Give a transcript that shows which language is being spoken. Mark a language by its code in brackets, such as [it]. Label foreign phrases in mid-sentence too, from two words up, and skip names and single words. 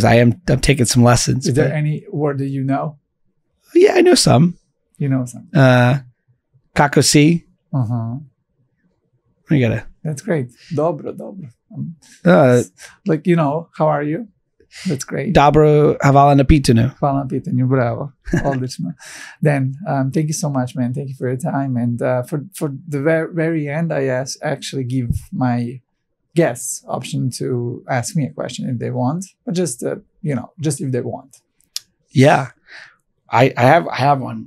[en] I'm taking some lessons. Is there any word that you know? Yeah, I know some. You know some. [hr] Kako si. [en] That's great. Dobro. How are you? That's great. [hr] Dobro, hvala na pitanju. Hvala na pitanju, bravo. Odlično. [en] Then, thank you so much, man. Thank you for your time. And for the very end, I actually give my guests option to ask me a question if they want, but just if they want. Yeah, I have one.